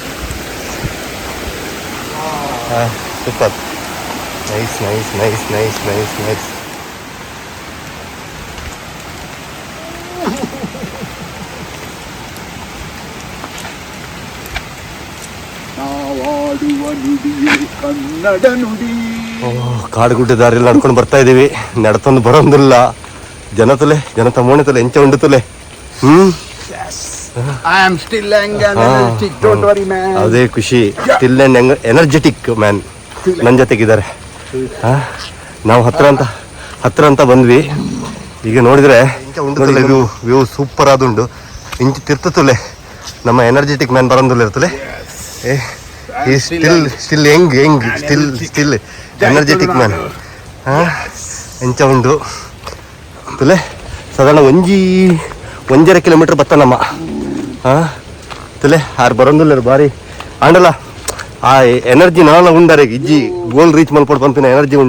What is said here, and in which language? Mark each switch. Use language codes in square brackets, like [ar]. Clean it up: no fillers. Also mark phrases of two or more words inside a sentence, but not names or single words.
[en] super nice. [kn] ಕನ್ನಡ ನುಡಿ. ಕಾಡು ಗುಡ್ಡ ದಾರಿಯಲ್ಲಿ ನಡ್ಕೊಂಡು ಬರ್ತಾ ಇದೀವಿ. [tcy] ನಡ್ತೊಂದು ಬರೋದಿಲ್ಲ ಜನತ ಮೋಣಿತಲೆ ಎಂಚ ಉಂಡು ತುಲೆ. [en] I am still energetic, don't worry man. [kn] ಅದೇ ಖುಷಿ. [en] still and energetic man [kn] ನನ್ನ ಜೊತೆಗಿದ್ದಾರೆ. ನಾವು ಹತ್ರ ಅಂತ ಬಂದ್ವಿ. ಈಗ ನೋಡಿದ್ರೆ ವ್ಯೂ ಸೂಪರ್ ಆದುಂಡು. [tcy] ಇಂಚು ತಿರ್ತುಲೆ ನಮ್ಮ [en] energetic man [tcy] ಬರಂದುಲ್ಲ ಇರ್ತಲೆ. [en] still energetic man [tcy] ಎಂಚ ಉಂಡು ತುಲೆ. ಸಾಧಾರಣ 1.5 ಕಿಲೋಮೀಟರ್ ಬತ್ತ ನಮ್ಮ ತುಲೆ ಆರು ಬರೋದಿಲ್ಲ ಬಾರಿ ಆಂಡಲ್ಲ. ಆ ಎನರ್ಜಿ ನಾಳ ಉಂಡಾರೆ ಇಜ್ಜಿ [en] goal reach [tcy] ಮಲ್ಪಡ್ ಬಂತಿನ ಎನರ್ಜಿ ಉಂಡು.